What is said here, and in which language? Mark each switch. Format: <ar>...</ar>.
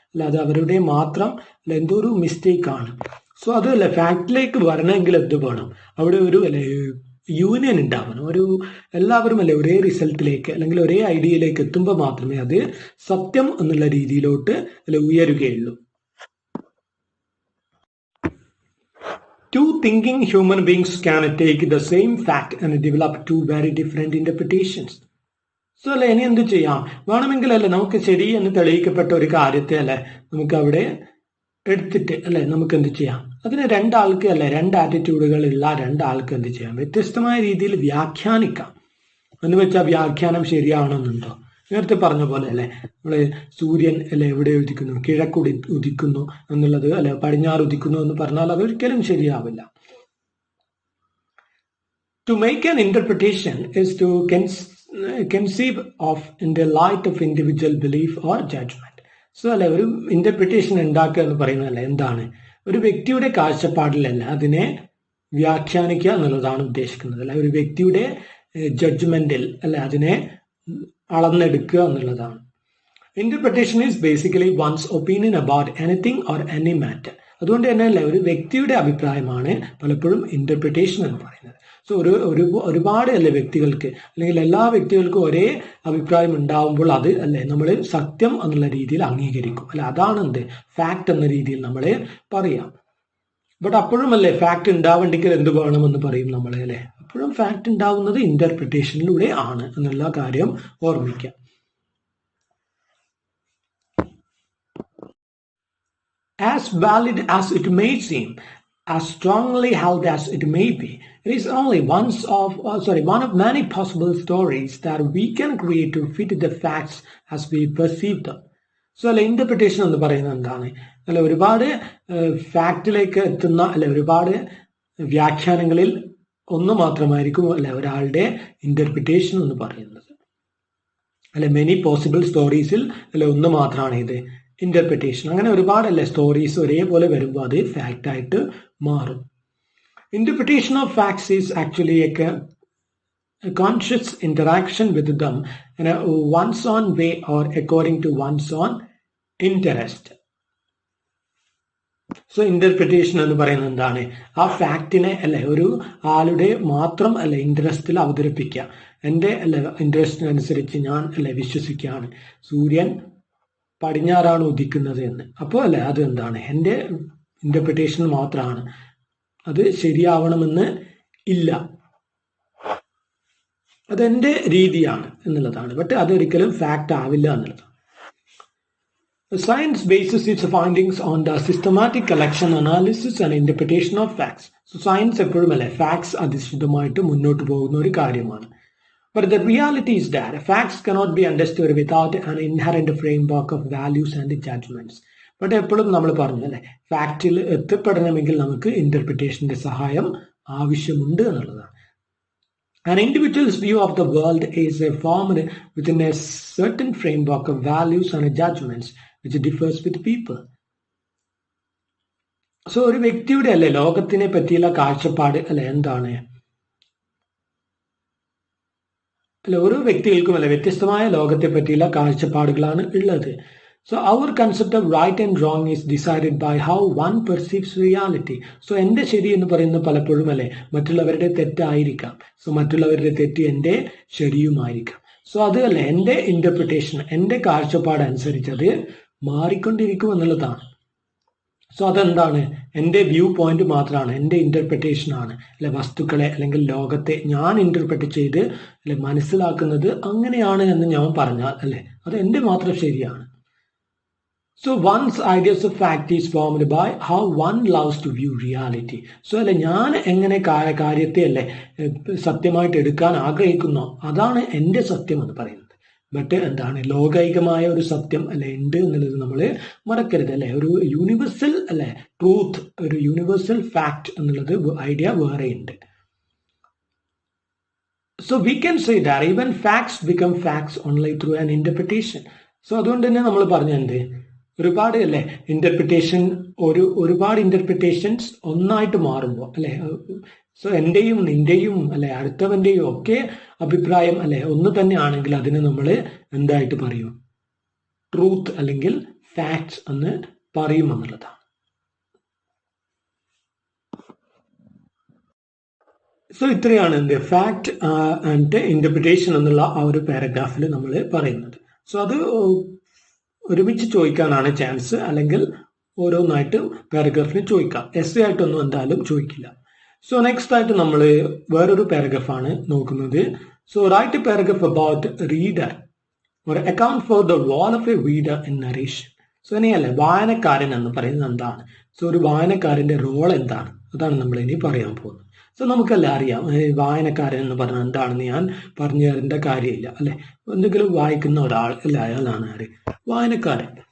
<ml>അത് അവരുടെ മാത്രം എന്തോ ഒരു മിസ്റ്റേക്ക് ആണ്. സോ അത് ഫാക്ടിലേക്ക് വരണമെങ്കിൽ എന്ത് വേണം? അവിടെ ഒരു യൂണിയൻ ഉണ്ടാവണം. എല്ലാവരും ഒരേ റിസൾട്ടിലേക്ക് അല്ലെങ്കിൽ ഒരേ ഐഡിയയിലേക്ക് എത്തുമ്പോൾ മാത്രമേ അത് സത്യം എന്നുള്ള രീതിയിലോട്ട് ഉയരുകയുള്ളൂ.</ml> <en>Two thinking human beings can take the same fact and develop two very different interpretations.</en> <ml>So ഇനി എന്ത് ചെയ്യാം? വേണമെങ്കിൽ നമുക്ക് ശരി എന്ന് തെളിയിക്കപ്പെട്ട ഒരു കാര്യത്തെ നമുക്ക് അവിടെ എടുത്തിട്ട് നമുക്ക് എന്ത് ചെയ്യാം? അതിന് രണ്ടാൾക്ക് രണ്ട് ആറ്റിറ്റ്യൂഡുകൾ ഉള്ള രണ്ടാൾക്ക് എന്ത് ചെയ്യാം? വ്യത്യസ്തമായ രീതിയിൽ വ്യാഖ്യാനിക്കാം. എന്ന് വെച്ചാൽ വ്യാഖ്യാനം ശരിയാവണമെന്നുണ്ടോ? നേരത്തെ പറഞ്ഞ പോലെ അല്ലെ, നമ്മള് സൂര്യൻ അല്ലെ എവിടെ ഉദിക്കുന്നു, കിഴക്ക് ഉദിക്കുന്നു എന്നുള്ളത് അല്ലെ പടിഞ്ഞാറ് ഉദിക്കുന്നു എന്ന് പറഞ്ഞാൽ അതൊരിക്കലും ശരിയാവില്ല.</ml> <en>To make an interpretation is to conceive of in the light of individual belief or judgment.</en> <ml>So അല്ലെ ഒരു ഇന്റർപ്രിട്ടേഷൻ ഉണ്ടാക്കുക എന്ന് പറയുന്നതല്ല എന്താണ്, ഒരു വ്യക്തിയുടെ കാഴ്ചപ്പാടിലല്ല അതിനെ വ്യാഖ്യാനിക്കുക എന്നുള്ളതാണ് ഉദ്ദേശിക്കുന്നത്. അല്ലെ ഒരു വ്യക്തിയുടെ ജഡ്ജ്മെന്റിൽ അല്ലെ അതിനെ അളന്നെടുക്കുക എന്നുള്ളതാണ്.</ml> <en>Interpretation is basically one's opinion about anything or any matter.</en> <ml>അതുകൊണ്ട് തന്നെ അല്ലെ ഒരു വ്യക്തിയുടെ അഭിപ്രായമാണ് പലപ്പോഴും ഇന്റർപ്രിട്ടേഷൻ എന്ന് പറയുന്നത്. സോ ഒരുപാട് അല്ലെ വ്യക്തികൾക്ക് അല്ലെങ്കിൽ എല്ലാ വ്യക്തികൾക്കും ഒരേ അഭിപ്രായം ഉണ്ടാവുമ്പോൾ അത് അല്ലെ നമ്മൾ സത്യം എന്നുള്ള രീതിയിൽ അംഗീകരിക്കും. അല്ലെ അതാണ് എന്ത് ഫാക്ട് എന്ന രീതിയിൽ നമ്മൾ പറയാം. ബട്ട് അപ്പോഴും അല്ലെ ഫാക്ട് ഉണ്ടാവണ്ടെങ്കിൽ എന്ത് വേണമെന്ന് പറയും നമ്മളെ അല്ലെ. അപ്പോഴും ഫാക്ട് ഉണ്ടാവുന്നത് ഇന്റർപ്രിട്ടേഷനിലൂടെ ആണ് എന്നുള്ള കാര്യം ഓർമ്മിക്കാം.</ml> <en>As valid as it may seem, as strongly held as it may be, it is only one of many possible stories that we can create to fit the facts as we perceive them.</en> <ml>So അല്ലെ interpretation എന്ന് പറയുന്നത് എന്താണ്? അല്ലെ ഒരുപാട് ഫാക്റ്റിലേക്ക് എത്തുന്ന അല്ലെ ഒരുപാട് വ്യാഖ്യാനങ്ങളിൽ ഒന്ന് മാത്രമായിരിക്കും അല്ലെ ഒരാളുടെ ഇന്റർപ്രിട്ടേഷൻ എന്ന് പറയുന്നത്. അല്ലെ</ml> <en>many possible</en> <ml>സ്റ്റോറീസിൽ അല്ലെ ഒന്ന് മാത്രമാണ് ഇത് ഇന്റർപ്രിട്ടേഷൻ. അങ്ങനെ ഒരുപാട് അല്ലെ സ്റ്റോറീസ് ഒരേപോലെ വരുമ്പോൾ അത് ഫാക്റ്റ് ആയിട്ട് മാറും.</ml> <en>Interpretation of facts is actually a conscious interaction with them in a one's own way or according to one's own interest.</en> <ml>So interpretation എന്ന് പറയുന്നത് എന്താണ്? ആ ഫാക്റ്റിനെ അല്ലെ ഒരു ആളുടെ മാത്രം അല്ലെ ഇൻട്രസ്റ്റിൽ അവതരിപ്പിക്കുക. എൻ്റെ അല്ലെ ഇൻട്രസ്റ്റിനനുസരിച്ച് ഞാൻ അല്ലെ വിശ്വസിക്കുകയാണ് സൂര്യൻ പടിഞ്ഞാറാണ് ഉദിക്കുന്നത് എന്ന്. അപ്പോൾ അല്ലെ അത് എന്താണ് എൻ്റെ ഇന്റർപ്രിട്ടേഷൻ മാത്രമാണ്, അത് ശരിയാവണമെന്ന് ഇല്ല, അതെന്റെ രീതിയാണ് എന്നുള്ളതാണ്. ബട്ട് അതൊരിക്കലും ഫാക്ട് ആവില്ല എന്നുള്ളതാണ്.</ml> <en>Science bases its findings on the systematic collection, analysis and interpretation of facts.</en> <ml>So science എപ്പോഴും അല്ലെ ഫാക്ട്സ് അധിഷ്ഠിതമായിട്ട് മുന്നോട്ട് പോകുന്ന ഒരു കാര്യമാണ്.</ml> <en>But the reality is that facts cannot be understood without an inherent framework of values and judgments.</en> <ml>But എപ്പോഴും നമ്മൾ പറഞ്ഞു അല്ലെ ഫാക്റ്റിൽ എത്തിപ്പെടണമെങ്കിൽ നമുക്ക് ഇന്റർപ്രിട്ടേഷന്റെ സഹായം ആവശ്യമുണ്ട് എന്നുള്ളതാണ്.</ml> <en>An individual's view of the world is formed within a certain framework of values and judgments which differs with people.</en> <ml>So ഒരു വ്യക്തിയുടെ അല്ലെ ലോകത്തിനെ പറ്റിയുള്ള കാഴ്ചപ്പാട് അല്ലെ എന്താണ്? അല്ലെ ഓരോ വ്യക്തികൾക്കും അല്ലെ വ്യത്യസ്തമായ ലോകത്തെ പറ്റിയുള്ള കാഴ്ചപ്പാടുകളാണ് ഉള്ളത്.</ml> <en>So our concept of right and wrong is decided by how one perceives reality.</en> <ml>So എൻ്റെ ശരി എന്ന് പറയുന്നത് പലപ്പോഴും അല്ലെ മറ്റുള്ളവരുടെ തെറ്റായിരിക്കാം. സോ മറ്റുള്ളവരുടെ തെറ്റ് എൻ്റെ ശരിയുമായിരിക്കാം. സോ അത് അല്ലെ എൻ്റെ ഇന്റർപ്രിട്ടേഷൻ, എൻ്റെ കാഴ്ചപ്പാട് അനുസരിച്ച് അത് മാറിക്കൊണ്ടിരിക്കും എന്നുള്ളതാണ്. സോ അതെന്താണ്? എൻ്റെ വ്യൂ പോയിന്റ് മാത്രമാണ്, എൻ്റെ ഇന്റർപ്രിട്ടേഷൻ ആണ്. അല്ലെ വസ്തുക്കളെ അല്ലെങ്കിൽ ലോകത്തെ ഞാൻ ഇന്റർപ്രറ്റ് ചെയ്ത് അല്ലെ മനസ്സിലാക്കുന്നത് അങ്ങനെയാണ് എന്ന് ഞാൻ പറഞ്ഞാൽ അല്ലെ അത് എൻ്റെ മാത്രം ശരിയാണ്.</ml> <en>So one's ideas of fact is formed by how one loves to view reality.</en> <ml>So അല്ലെ ഞാൻ എങ്ങനെ കാര്യത്തെ അല്ലെ സത്യമായിട്ട് എടുക്കാൻ ആഗ്രഹിക്കുന്നോ അതാണ് എൻ്റെ സത്യം എന്ന് പറയുന്നത്. ബട്ട് എന്താണ് ലോകൈകമായ ഒരു സത്യം അല്ലെ ഉണ്ട് എന്നുള്ളത് നമ്മൾ മറക്കരുത്. അല്ലെ ഒരു യൂണിവേഴ്സൽ അല്ലെ ട്രൂത്ത്, ഒരു യൂണിവേഴ്സൽ ഫാക്ട് എന്നുള്ളത് ഐഡിയ വേറെ ഉണ്ട്.</ml> <en>So we can say that even facts become facts only through an interpretation.</en> <ml>So അതുകൊണ്ട് തന്നെ നമ്മൾ പറഞ്ഞത് ഒരുപാട് അല്ലെ ഇന്റർപ്രിട്ടേഷൻ ഒരുപാട് ഇന്റർപ്രിട്ടേഷൻസ് ഒന്നായിട്ട് മാറുമ്പോൾ അല്ലെ സോ എന്റെയും നിന്റെയും അല്ലെ അടുത്തവന്റെയും ഒക്കെ അഭിപ്രായം അല്ലെ ഒന്ന് തന്നെ ആണെങ്കിൽ അതിന് നമ്മൾ എന്തായിട്ട് പറയും? ട്രൂത്ത് അല്ലെങ്കിൽ ഫാക്ട്സ് എന്ന് പറയും എന്നുള്ളതാണ്. സോ ഇത്രയാണ് എന്ത് ഫാക്ട് ആൻഡ് ഇന്റർപ്രിട്ടേഷൻ എന്നുള്ള ആ ഒരു പാരഗ്രാഫിൽ നമ്മൾ പറയുന്നത്. സോ അത് ഒരുമിച്ച് ചോദിക്കാനാണ് ചാൻസ്, അല്ലെങ്കിൽ ഓരോന്നായിട്ട് പാരഗ്രാഫിന് ചോദിക്കാം. എസ് ആയിട്ടൊന്നും എന്തായാലും ചോദിക്കില്ല. സോ നെക്സ്റ്റ് ആയിട്ട് നമ്മൾ വേറൊരു പാരഗ്രാഫാണ് നോക്കുന്നത്.</ml> <en>So write a paragraph about reader or account for the role of a reader in narration.</en> <ml>So ഇനിയല്ലേ വായനക്കാരൻ എന്ന് പറയുന്നത് എന്താണ്? സോ ഒരു വായനക്കാരന്റെ റോൾ എന്താണ്? അതാണ് നമ്മൾ ഇനി പറയാൻ പോകുന്നത്. സോ നമുക്കല്ല അറിയാം വായനക്കാരൻ എന്ന് പറഞ്ഞാൽ എന്താണെന്ന് ഞാൻ പറഞ്ഞു തരേണ്ട കാര്യമില്ല അല്ലെ. എന്തെങ്കിലും വായിക്കുന്ന ഒരാൾ അല്ലെ, അയാളാണ് ആര്, വായനക്കാരൻ.</ml>